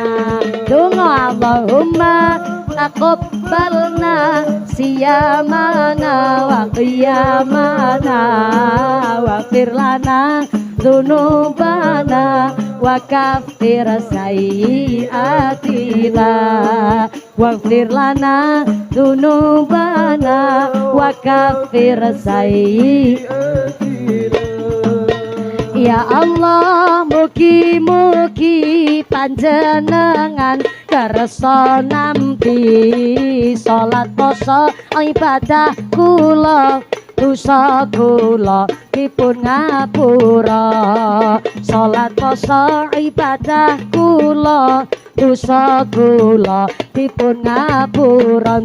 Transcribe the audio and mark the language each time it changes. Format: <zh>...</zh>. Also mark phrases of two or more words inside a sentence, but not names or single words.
<ar>Donga اللهم تقبلنا صيامنا وقيامنا واغفر لنا ذنوبنا وكفر سيئاتنا واغفر لنا ذنوبنا وكفر سيئاتنا. يا الله,</ar> <jv>mugi-mugi panjenengan kersa nampi salat poso ibadah kula dosa kula dipun ngapura. Salat poso ibadah kula dosa kula dipun ngapura.</jv>